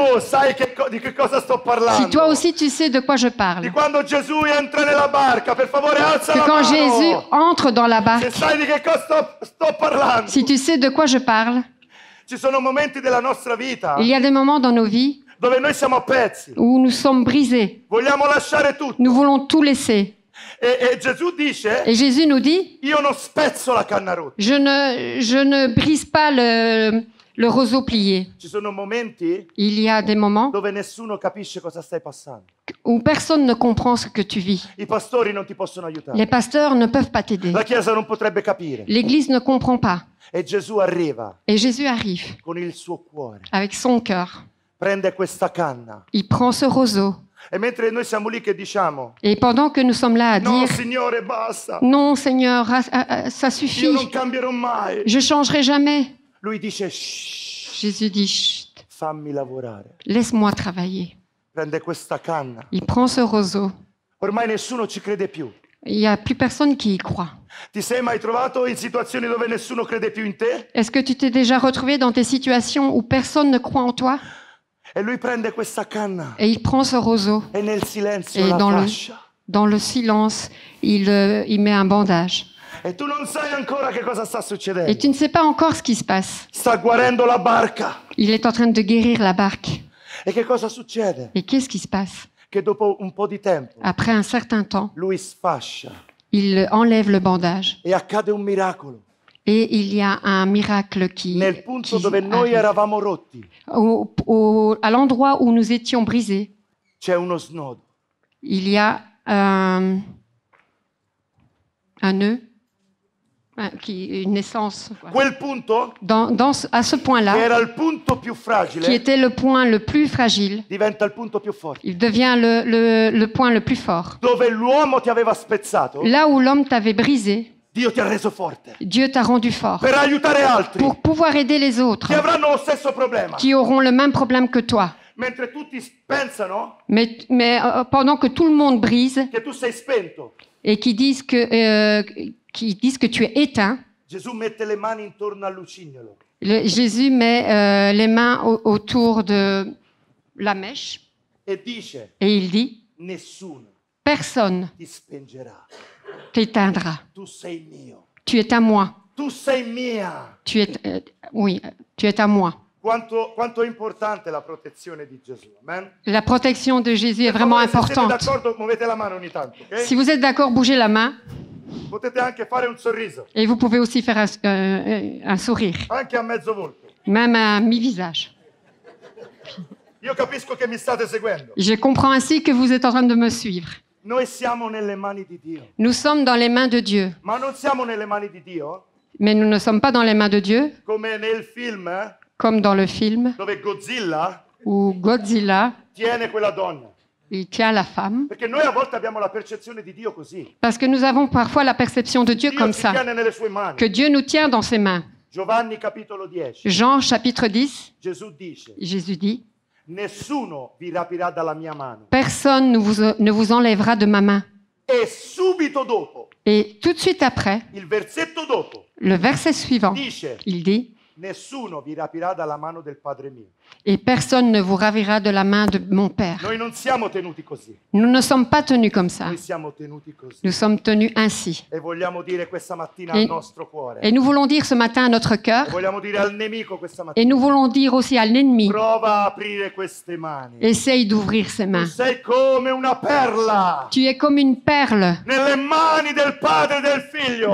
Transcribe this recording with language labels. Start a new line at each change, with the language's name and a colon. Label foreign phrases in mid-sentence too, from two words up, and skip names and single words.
Italian: Tu sai di che cosa sto parlando.
French: Si toi aussi tu sais de quoi je
Italian: Di
French: parle.
Italian: quando Gesù entra nella barca, per favore alza
French: Que
Italian: la
French: quand
Italian: mano.
French: Jésus entre dans la
Italian: Se
French: barque,
Italian: sai di che cosa sto parlando.
French: si tu sais de quoi je parle,
Italian: Ci sono momenti della nostra vita
French: il y a des moments dans nos vies
Italian: dove noi siamo a pezzi.
French: où nous sommes brisés.
Italian: Vogliamo lasciare tutto.
French: Nous voulons tout laisser.
Italian: E Gesù dice,
French: Et Jésus nous dit,
Italian: io non spezzo la canna rotta.
French: je ne brise pas le roseau plié.
Italian: Ci sono momenti
French: Il y a des moments
Italian: dove nessuno capisce cosa stai passando.
French: où personne ne comprend ce que tu vis.
Italian: I pastori non ti possono aiutare.
French: Les pasteurs ne peuvent pas t'aider.
Italian: La Chiesa non potrebbe capire.
French: L'Église ne comprend pas.
Italian: E Gesù arriva
French: Et Jésus arrive
Italian: con il suo cuore,
French: avec son cœur.
Italian: prende questa canna.
French: Il prend ce roseau.
Italian: E mentre noi siamo lì che diciamo,
French: Et pendant que nous sommes là à
Italian: no
French: dire,
Italian: Signore basta,
French: non Seigneur, ça
Italian: io
French: suffit,
Italian: non cambierò mai.
French: je changerai jamais.
Italian: Lui dice, shh,
French: Jésus dit, chut,
Italian: fammi lavorare.
French: laisse-moi travailler.
Italian: Prende questa canna.
French: Il prend ce roseau.
Italian: Ormai nessuno ci crede più.
French: Il n'y a plus personne qui y croit.
Italian: Ti sei mai trovato in situazioni dove nessuno crede più in te?
French: Est-ce que tu t'es déjà retrouvé dans des situations où personne ne croit en toi?
Italian: E lui prende questa canna
French: Et il prend ce roseau.
Italian: e nel silenzio
French: Et
Italian: la
French: dans
Italian: fascia.
French: le silence, il met un bandage.
Italian: E tu non sai ancora che cosa sta
French: Et
Italian: succedendo.
French: tu ne sais pas encore ce qui se passe.
Italian: Sta guarendo la barca.
French: Il est en train de guérir la barque.
Italian: E che cosa succede?
French: Et qu'est-ce qui se passe?
Italian: Che dopo un po' di tempo
French: Après un certain temps,
Italian: lui sfascia
French: il enlève le bandage.
Italian: e accade un miracolo.
French: Et il y a un miracle qui
Italian: Nel punto
French: qui
Italian: dove noi
French: arrive.
Italian: eravamo rotti
French: À l'endroit où nous étions brisés,
Italian: c'è uno snodo.
French: il y a un nœud, une naissance. Voilà.
Italian: Quel punto,
French: À ce
Italian: che
French: point-là,
Italian: era il punto più
French: qui
Italian: fragile,
French: était le point le plus fragile,
Italian: diventa il punto più forte.
French: il devient le point le plus fort.
Italian: Dove l'uomo ti aveva spezzato,
French: Là où l'homme t'avait brisé,
Italian: Dio ti ha reso forte
French: Dieu t'a rendu fort
Italian: per aiutare altri
French: pour pouvoir aider les autres
Italian: che avranno lo stesso problema.
French: qui auront le même problème que toi.
Italian: Mentre tutti pensano
French: Mais pendant que tout le monde brise
Italian: che tu sei spento,
French: et qui disent que tu es éteint,
Italian: Gesù mette le mani intorno al lucignolo
French: Jésus met les mains autour de la mèche
Italian: e dice:
French: et il dit,
Italian: nessuno
French: personne
Italian: ti spengerà.
French: t'éteindra.
Italian: Tu sei mio.
French: Tu es à moi.
Italian: Tu sei mia.
French: Tu es à moi.
Italian: Quanto è importante la protezione di Gesù. Amen?
French: La protection de Jésus est
Italian: Per
French: vraiment
Italian: favore, se siete
French: importante.
Italian: d'accordo, muovete la mano ogni tanto, ok?
French: Si vous êtes d'accord, bougez la main
Italian: Potete anche fare un sorriso,
French: et vous pouvez aussi faire un sourire,
Italian: anche a mezzo volto.
French: même à mi-visage.
Italian: Io capisco che mi state seguendo.
French: Je comprends ainsi que vous êtes en train de me suivre.
Italian: Noi siamo nelle mani di Dio,
French: Nous sommes dans les mains de Dieu,
Italian: ma non siamo nelle mani di Dio
French: mais nous ne sommes pas dans les mains de Dieu,
Italian: come nel film
French: comme dans le film
Italian: dove Godzilla
French: où Godzilla,
Italian: tiene quella donna.
French: il tient la femme.
Italian: Perché noi a volte abbiamo la percezione di Dio così.
French: Parce que nous avons parfois la perception de Dieu
Italian: Dio
French: comme
Italian: ci
French: ça,
Italian: tiene nelle sue mani.
French: que Dieu nous tient dans ses mains.
Italian: Giovanni capitolo 10.
French: Jean chapitre 10,
Italian: Gesù dice:
French: Jésus dit,
Italian: nessuno vi rapirà dalla mia mano.
French: personne ne vous enlèvera de ma main.
Italian: E subito dopo,
French: Et tout de suite après,
Italian: il versetto dopo,
French: le verset suivant,
Italian: dice:
French: il dit,
Italian: nessuno vi rapirà dalla mano del Padre mio.
French: et personne ne vous ravira de la main de mon Père.
Italian: Noi non siamo tenuti così,
French: Nous ne sommes pas tenus comme ça.
Italian: noi siamo tenuti così.
French: Nous sommes tenus ainsi.
Italian: E vogliamo dire questa mattina
French: E-
Italian: al nostro cuore,
French: Et nous voulons dire ce matin à notre
Italian: e
French: cœur,
Italian: vogliamo dire al nemico questa
French: et
Italian: mattina,
French: nous voulons dire aussi à l'ennemi,
Italian: prova a aprire queste mani.
French: essaye d'ouvrir ses
Italian: Tu
French: mains.
Italian: sei come una perla
French: Tu es comme une perle
Italian: nelle mani del Padre e del Figlio.